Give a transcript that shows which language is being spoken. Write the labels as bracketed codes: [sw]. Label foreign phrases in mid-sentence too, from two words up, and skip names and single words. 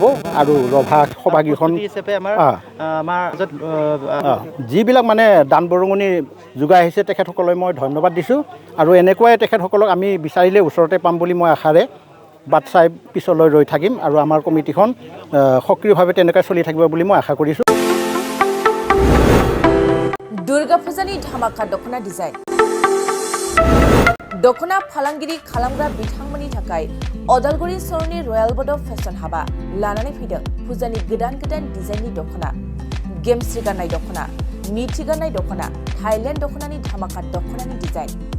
[as] আৰু ৰভা সভাগৃহখন যিবিলাক মানে দান বৰঙণি যোগাই আহিছে তেখেতসকললৈ মই ধন্যবাদ দিছোঁ। আৰু এনেকুৱাই তেখেতসকলক আমি বিচাৰিলে ওচৰতে পাম বুলি মই আশাৰে বাট চাই পিছলৈ ৰৈ থাকিম। আৰু আমাৰ কমিটিখন সক্ৰিয়ভাৱে তেনেকৈ চলি থাকিব বুলি মই আশা কৰিছোঁ। [brx] दुर्गा पूजानि धामाका दख'ना डिजाइन दख'ना फालांगिरि खालामग्रा बिथांमोननि थाखाय अदालगुरि सरनि रयेल बड' फेशन हाबा लानानै फैदों फुजानि गोदान डिजाइननि दख'ना, गेमस्रि गाननाय दख'ना, मिथि गाननाय दख'ना, थाइलेण्ड दख'नानि धामाका दख'नानि डिजाइन।